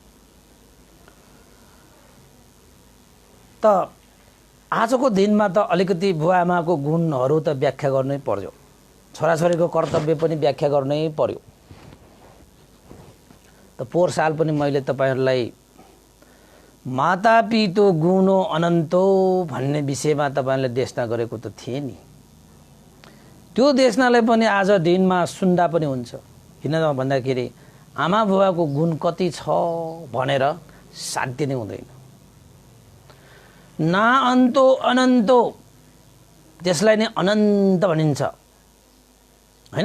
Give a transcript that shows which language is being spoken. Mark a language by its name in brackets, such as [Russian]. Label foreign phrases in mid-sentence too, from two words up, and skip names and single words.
[Nepali] त आजको दिनमा त अलिकति बुवा आमाको गुणहरू त व्याख्या गर्नै पर्यो, छोराछोरीको कर्तव्य पनि व्याख्या गर्नै पर्यो। त पोहोर साल पनि मैले तपाईँहरूलाई [Pali] माता पितो गुणो अनन्तो [Nepali] भन्ने विषयमा तपाईँहरूले देशना गरेको त थिएँ नि। त्यो देशनालाई पनि आज दिनमा सुन्दा पनि हुन्छ। किन भन्दाखेरि आमा बुवाको गुण कति छ भनेर साध्य नै हुँदैन। [Pali] ना अन्तो अनन्तो, [Nepali] त्यसलाई नै अनन्त भनिन्छ हैन।